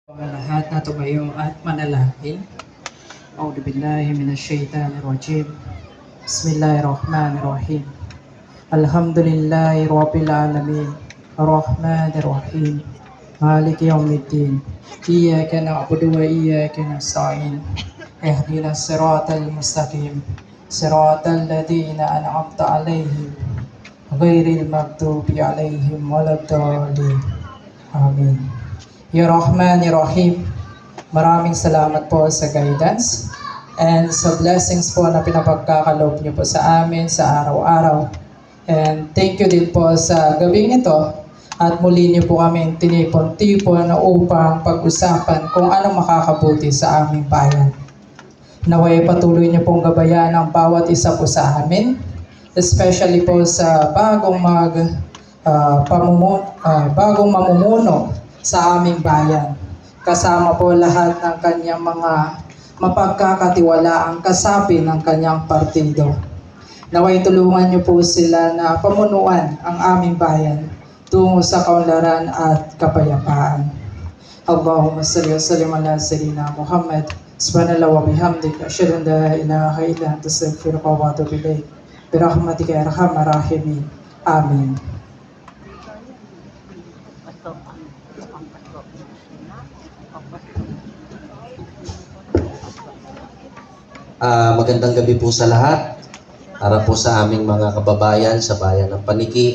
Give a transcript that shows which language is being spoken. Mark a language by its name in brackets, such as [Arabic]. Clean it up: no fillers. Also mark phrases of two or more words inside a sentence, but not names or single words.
[Filipino] Mga lahat na tumayo at manalangin. [Arabic] أعوذ بالله من الشيطان الرجيم. بسم الله الرحمن الرحيم. الحمد لله رب العالمين. الرحمن الرحيم. مالك يوم الدين. إياك نعبد وإياك نستعين. اهدنا الصراط المستقيم. صراط الذين أنعمت عليهم غير المغضوب عليهم ولا الضالين. آمين. يا رحمن، يا رحيم, [Filipino] maraming salamat po sa [English] guidance and [Filipino] sa blessings po na pinapagkakaloob niyo po sa amin sa araw-araw. [English] And thank you [Filipino] din po sa gabing ito at muli niyo po kami tinipon-tipon upang pag-usapan kung anong makakabuti sa aming bayan. Naway patuloy niyo pong gabayan ang bawat isa po sa amin, especially po sa bagong mamumuno sa aming bayan. Kasama po lahat ng kanyang mga mapagkakatiwalaang kasapi ng kanyang partido. Naway tulungan niyo po sila na pamunuan ang aming bayan tungo sa kaunlaran at kapayapaan. [Arabic] اللهم صل وسلم على سيدنا محمد. سبحان الله وبحمدك أشهد أن لا إله إلا أنت أستغفرك وأتوب إليك. برحمتك يا أرحم الراحمين. آمين. [Filipino] Magandang gabi po sa lahat. Para po sa aming mga kababayan sa bayan ng Paniki.